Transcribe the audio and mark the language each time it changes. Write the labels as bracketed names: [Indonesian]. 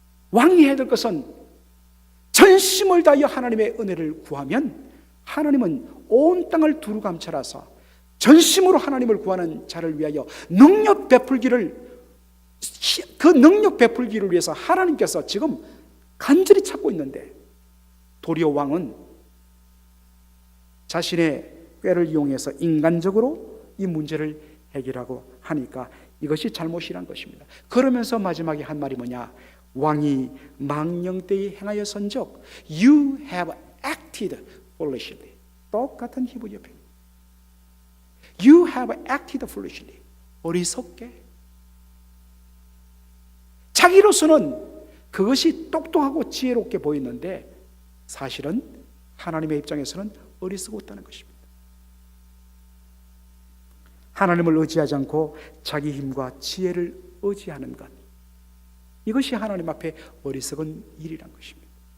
[Korean] 왕이 해야 될 것은 전심을 다하여 하나님의 은혜를 구하면 하나님은 온 땅을 두루 감찰하사 전심으로 하나님을 구하는 자를 위하여 능력 베풀기를, 그 능력 베풀기를 위해서 하나님께서 지금 간절히 찾고 있는데, 도리어 왕은 자신의 꾀를 이용해서 인간적으로 이 문제를 해결하고 하니까 이것이 잘못이란 것입니다. 그러면서 마지막에 한 말이 뭐냐? 왕이 망령 때에 행하였은즉 [English] You have acted foolishly. [Korean] 똑같은 히브리 표현. [English] You have acted foolishly. [Korean] 어리석게. 자기로서는 그것이 똑똑하고 지혜롭게 보이는데 사실은 하나님의 입장에서는 어리석었다는 것입니다. 하나님을 의지하지 않고 자기 힘과 지혜를 의지하는 것, 이것이 하나님 앞에 어리석은 일이란 것입니다.